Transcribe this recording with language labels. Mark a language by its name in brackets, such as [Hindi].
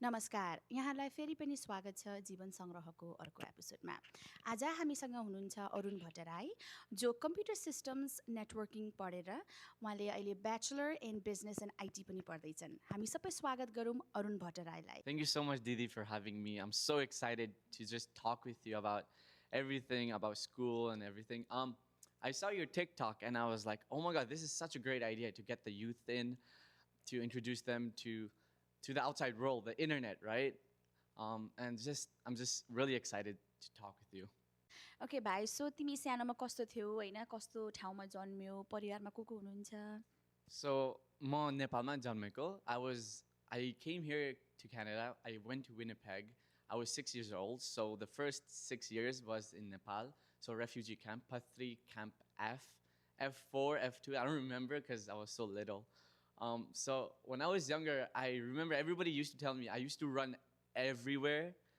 [Nepali] नमस्कार यहाँलाई फेरि पनि स्वागत छ जीवन सङ्ग्रहको अर्को एपिसोडमा। आज हामीसँग हुनुहुन्छ अरुण भट्टराई जो कम्प्युटर सिस्टम्स नेटवर्किङ पढेर उहाँले अहिले bachelor in business and IT पनि पढ्दैछन्। हामी सबै स्वागत गरौँ Arun भट्टराईलाई। [English] Thank you so much, Didi, for having me. I'm so excited to just talk with you about everything, about school and everything. I saw your TikTok and I was like, oh my God, this is such a great idea to get the youth in, to introduce them to the outside world, the internet, right? I'm just really excited to talk with you. [Nepali] Okay भाइ, so तिमी सानोमा कस्तो थियौ होइन, कस्तो ठाउँमा जन्मियौ, परिवारमा को हुनुहुन्छ? So, म नेपालमा जन्मेको. [English] I came here to Canada. I went to Winnipeg. I was 6 years old. So the first 6 years was in Nepal. So refugee camp, Bhattarai camp F, F4, F2. I don't remember because I was so little. So when I was younger, I remember everybody used to tell me I used to run everywhere.